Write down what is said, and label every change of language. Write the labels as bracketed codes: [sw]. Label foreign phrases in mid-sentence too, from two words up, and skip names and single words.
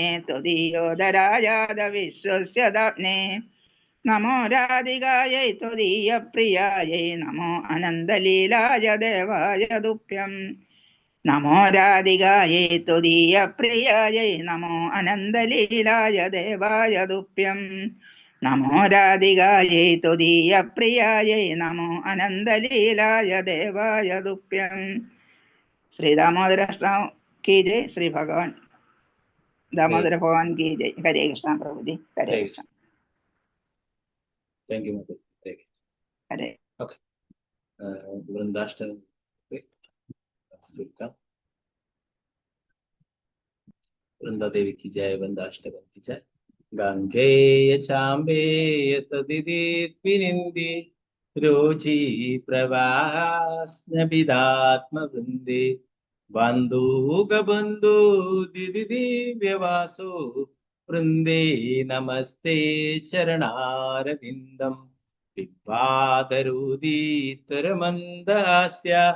[sa] ത്വദീയോദരായാദ വിശ്വസ്യദാപ്നെ നമോ രാധികായൈ ത്വദീയ പ്രിയായൈ നമോ അനന്തലീലായ ദേവായ തുഭ്യം നമോ രാധികായൈ ത്വദീയ പ്രിയായൈ നമോ അനന്തലീലായ ദേവായ തുഭ്യം നമോ രാധികായൈ ത്വദീയ പ്രിയായൈ നമോ അനന്തലീലായ ദേവായ തുഭ്യം. [hi] ശ്രീ दामोदराष्टकम की जय। श्री भगवान दामोदर भगवान की जय। हरे कृष्ण प्रभु जी। हरे कृष्ण। [en] thank you. [hi] हरे [ml] ओके। वृंदाष्टमी വൃന്ദദേവിക്ക് ജയ, വൃന്ദാഷ്ടകർക്ക് ജയ. [sa] ഗംഗേയ ചാമ്പേയ തദിതീത്വിനിന്ദി രോചി പ്രവാഹാസ്നബിദാത്മവൃന്ദേ ബന്ധൂകബന്ധൂ ദിദിദിവ്യവാസോ വൃന്ദേ നമസ്തേ ചരണാരവിന്ദം വിവാദരൂദീതരമന്ദഹാസ്യ